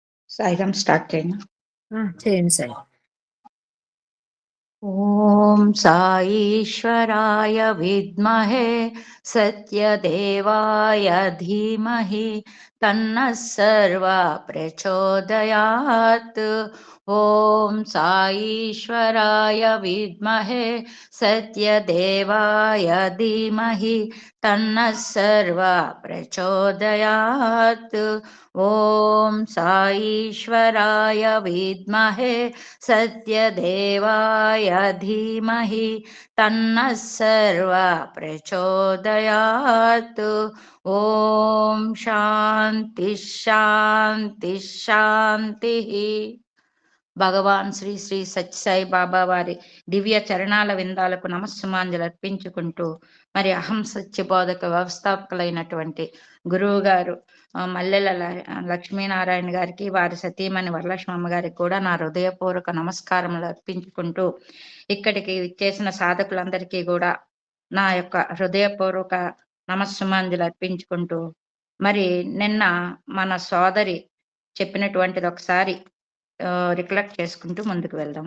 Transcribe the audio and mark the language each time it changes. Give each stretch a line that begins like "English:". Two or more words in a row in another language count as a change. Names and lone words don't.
Telugu: సాయిరామ్ స్టార్ట్ చేయను. చేయండి సార్.
Sanskrit: ఓం సాईश्वराय विद्महे सत्यदेवाय धीमहि तन्नः सर्वा प्रचोदयात्। ఓం సాईश्वराय विद्महे सत्यदेवाय धीमहि तन्नः सर्वा प्रचोदयात्। ఓం సాईश्वराय विद्महे सत्यदेवाय धीमहि तन्नः सर्वा प्रचोदयात्। ఓం శాంతి శాంతి శాంతి.
Telugu: భగవాన్ శ్రీ శ్రీ సత్యసాయి బాబా వారి దివ్య చరణాల విందాలకు నమస్సుమాంజలు అర్పించుకుంటూ, మరి అహం సత్యబోధక వ్యవస్థాపకులైనటువంటి గురువు గారు మల్లెల లక్ష్మీనారాయణ గారికి, వారి సతీమణి వరలక్ష్మమ్మ గారికి కూడా నా హృదయపూర్వక నమస్కారములు అర్పించుకుంటూ, ఇక్కడికి విచ్చేసిన సాధకులందరికీ కూడా నా యొక్క హృదయపూర్వక నమస్సుమాంజలు అర్పించుకుంటూ, మరి నిన్న మన సోదరి చెప్పినటువంటిది ఒకసారి రికలెక్ట్ చేసుకుంటూ ముందుకు వెళ్దాం.